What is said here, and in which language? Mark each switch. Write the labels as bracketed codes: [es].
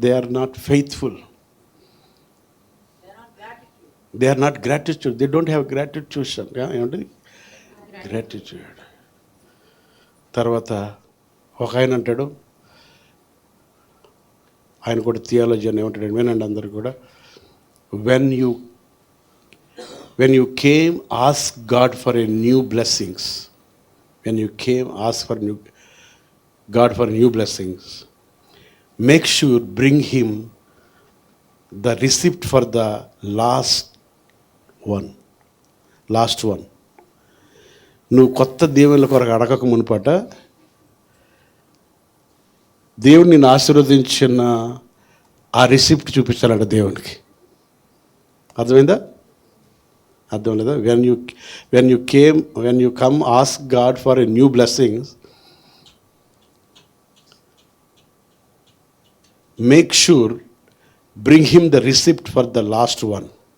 [en] They are not faithful, they are not gratitude, they don't have gratitution. [te] ఏమంటుంది? [en] Gratitude. [te] తర్వాత ఒక ఆయన అంటాడు, ఆయన కూడా థియాలజీ అని ఏమంటాడు వినండి అందరు కూడా. [en] when you came ask God for a new blessings, when you came ask for God for new blessings, make sure bring him the receipt for the last one. [te] నువ్వు కొత్త దేవుళ్ళ కొరకు అడగక మునుపట దేవుడు నిన్ను ఆశీర్వదించిన ఆ రిసిప్ట్ చూపించాలంట దేవునికి. అర్థమైందా? అర్థం లేదా? [en] When you come ask God for a new blessings, make sure bring him the receipt for the last one.